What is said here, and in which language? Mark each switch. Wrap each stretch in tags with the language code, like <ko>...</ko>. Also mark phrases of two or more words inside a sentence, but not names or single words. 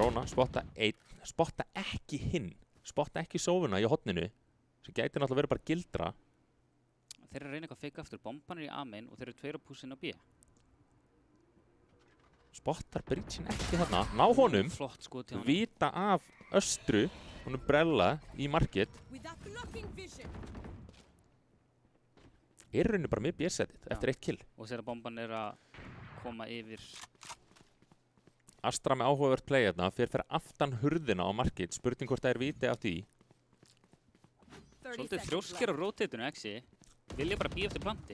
<is>dróna, spotta einn, spotta ekki hinn. Spotta ekki sófuna í hotninu. Sem gæti náttúrulega verið bara gildra. Þeir eru að reyna eitthvað að feika aftur. Bomban er í A-main og þeir eru 2 á pussin á B. Spottar Bridgin ekki þarna. Ná honum. Flott skot hjá honum. Vita af östru. Hún brella í markið.</is> <en>Without blocking vision.</en> <is>Rauninni bara með B-setið eftir 1 kill. Og þegar bomban að koma yfir. Astra með áhugavert play hérna. Fyrir aftan hurðina á markið. Spurning hvort það viti af því. 30 Svolítið seconds þrjóskir á rotateinu, Exi. Vilja bara býja eftir planti.</is>